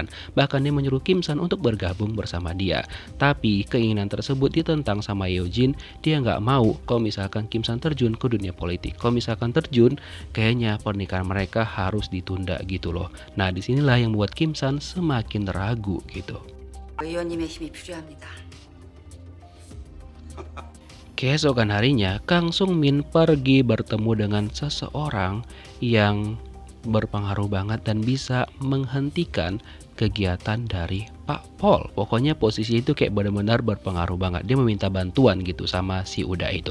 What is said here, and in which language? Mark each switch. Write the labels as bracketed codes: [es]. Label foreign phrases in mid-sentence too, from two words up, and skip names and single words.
[id] Bahkan dia menyuruh Kim San untuk bergabung bersama dia. Tapi keinginan tersebut ditentang sama Yeojin. Dia nggak mau kalau misalkan Kim San terjun ke dunia politik. Kalau misalkan terjun, kayaknya pernikahan mereka harus ditunda gitu loh. Nah, disinilah yang membuat Kim San semakin ragu gitu. [ko] 의원님의 힘이 필요합니다. [id] Keesokan harinya, Kang Sung Min pergi bertemu dengan seseorang yang berpengaruh banget dan bisa menghentikan kegiatan dari Pak Pol. Pokoknya posisi itu kayak benar-benar berpengaruh banget. Dia meminta bantuan gitu sama si Uda itu.